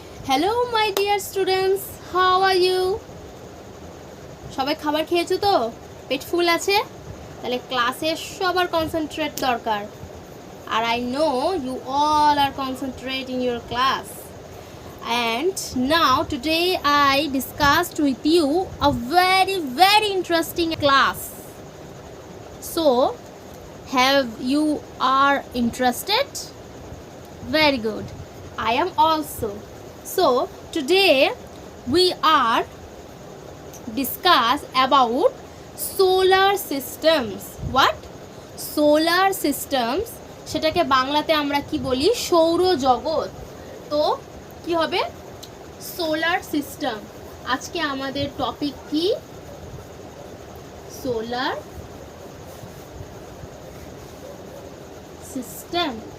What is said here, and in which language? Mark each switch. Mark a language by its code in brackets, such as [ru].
[en] Hello my dear students, how are you? [bn] সবাই খাবার খেয়েছো তো? পেট ফুল আছে? তাহলে ক্লাসে সবার কনসেন্ট্রেট দরকার। [en] আর I know you all are concentrate in your class. And now today I discussed with you a very interesting class. So have you are interested? Very good. I am also. So today we are discuss about solar systems. What? [bn] Solar systems সেটাকে বাংলাতে আমরা কি বলি? সৌরজগৎ। তো কি হবে? Solar system. আজকে আমাদের টপিক কি? Solar system.